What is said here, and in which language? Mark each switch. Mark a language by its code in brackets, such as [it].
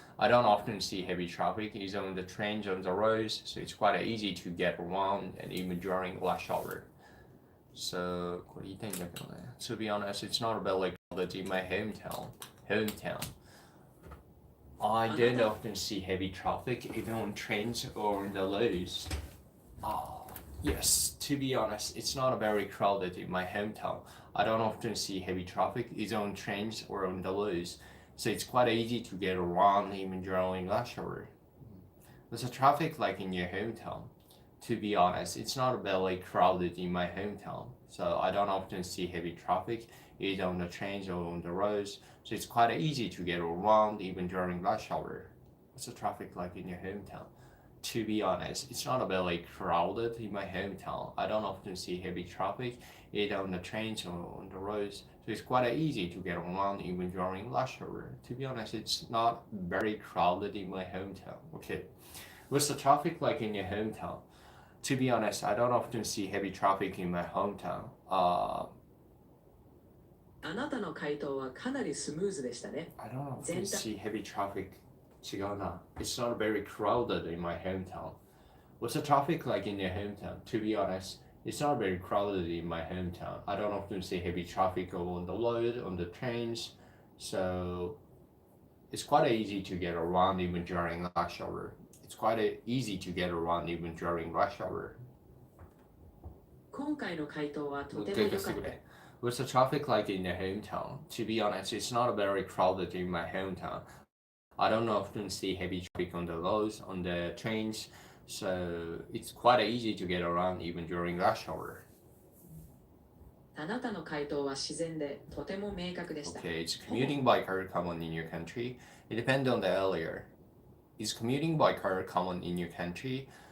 [en] I don't often see heavy traffic. It's on the trains, on the roads, so it's quite easy to get around, and even during rush hour. [ja] So, これ言いたいんだけどね。 [en] To be honest, it's not very crowded in my hometown. I don't often see heavy traffic, even on trains or on the roads. Yes, to be honest, it's not very crowded in my hometown. I don't often see heavy traffic, either on trains or on the roads, so it's quite easy to get around even during rush hour. What's the traffic like in your hometown? To be honest, it's not very crowded in my hometown, so I don't often see heavy traffic, either on the trains or on the roads, so it's quite easy to get around even during rush hour. What's the traffic like in your hometown? To be honest, it's not very crowded in my hometown. I don't often see heavy traffic, either on the trains or on the roads, so it's quite easy to get around even during rush hour. To be honest, it's not very crowded in my hometown. Okay, what's the traffic like in your hometown? To be honest, I don't often see heavy traffic in my hometown. [ja] あなたの回答はかなりスムーズでしたね。 [en] I don't know if you see heavy traffic. [ja] 違うな. [en] It's not very crowded in my hometown. What's the traffic like in your hometown? To be honest, it's not very crowded in my hometown. I don't often see heavy traffic on the road, on the trains, so it's quite easy to get around even during rush hour. It's quite easy to get around even during rush hour. [ja] 今回の回答はとても良かった。 [en] What's the traffic like in your hometown? To be honest, it's not very crowded in my hometown. I don't often see heavy traffic on the roads, on the trains, so it's quite easy to get around even during rush hour. [ja] あなたの回答は自然でとても明確でした。 [en] Okay, is commuting by car common in your country? It depends on the area. Is commuting by car common in your country?